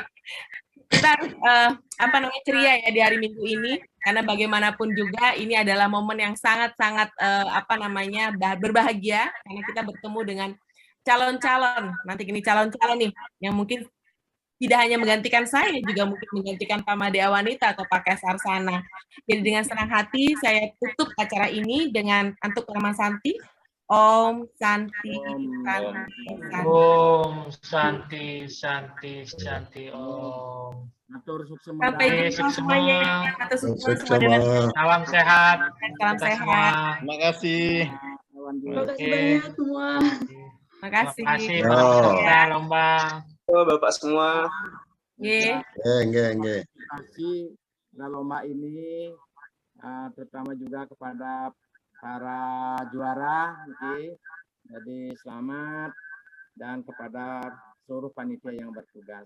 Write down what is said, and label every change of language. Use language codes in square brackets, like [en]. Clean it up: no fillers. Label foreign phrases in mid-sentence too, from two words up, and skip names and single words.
[id] Kita ceria ya di hari Minggu ini, karena bagaimanapun juga ini adalah momen yang sangat-sangat berbahagia, karena kita bertemu dengan calon-calon. Nanti ini calon-calon nih yang mungkin tidak hanya menggantikan saya, juga mungkin menggantikan Pak Made Wanita atau Pak Kes Arsana. Jadi dengan senang hati saya tutup acara ini dengan [ban] Antuk Rama Santi. [sa] Om Santi Santi. Om Santi Santi Santi Om. [id] Sampai jumpa semuanya. Salam sehat. Salam sehat. Terima kasih. Terima kasih banyak semua. Terima kasih. Terima kasih lomba. Bapak semua. Nggih. Terima kasih lomba ini, terutama juga kepada para juara, jadi selamat, dan kepada seluruh panitia yang bertugas.